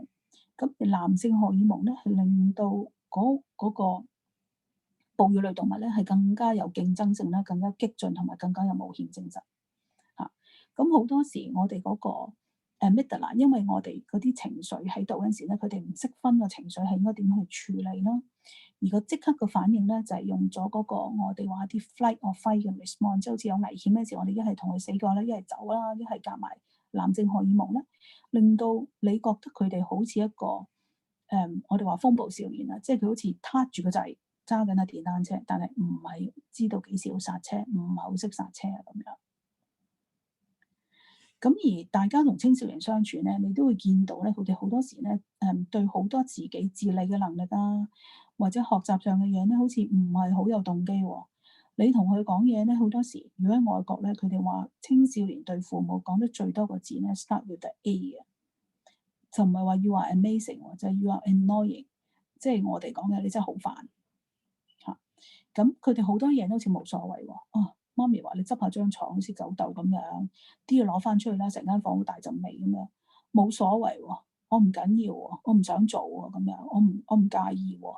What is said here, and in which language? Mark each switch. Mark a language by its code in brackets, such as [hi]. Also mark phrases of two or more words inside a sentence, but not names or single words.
[yue] 咁而男性荷爾蒙咧係令到嗰個哺乳類動物咧係更加有競爭性啦，更加激進同埋更加有冒險精神嚇。咁好多時我哋嗰個amygdala，因為我哋嗰啲情緒喺度嗰陣時咧，佢哋唔識分個情緒係應該點去處理啦。而個即刻嘅反應咧，就係用咗嗰個我哋話啲 [en] flight or fight [yue] 嘅 response，即係好似有危險嘅時候，我哋一係同佢死過啦，一係走啦，一係夾埋男性荷爾蒙咧，令到你覺得佢哋好似一個我哋話風暴少年啊，即係佢好似撻住個掣揸緊架電單車，但係唔係知道幾時要剎車，唔係好識剎車啊咁樣。咁而大家同青少年相處咧，你都會見到咧，佢哋好多時咧，對好多自己自理嘅能力啊，或者學習上嘅嘢咧，好似唔係好有動機喎。你同佢講嘢咧，好多時如果喺外國咧，佢哋話青少年對父母講得最多個字咧 ， [en] start with the A [yue] 嘅，就唔係話 [en] you are amazing [yue] 喎，就係 [en] you are annoying， [yue] 即係我哋講嘅你真係好煩嚇。咁佢哋好多嘢都好似冇所謂喎。哦，媽咪話你執下張床好似狗竇咁樣，啲嘢攞翻出去啦，成間房好大陣味咁樣，冇所謂喎，我唔緊要喎，我唔想做喎咁樣，我唔介意喎。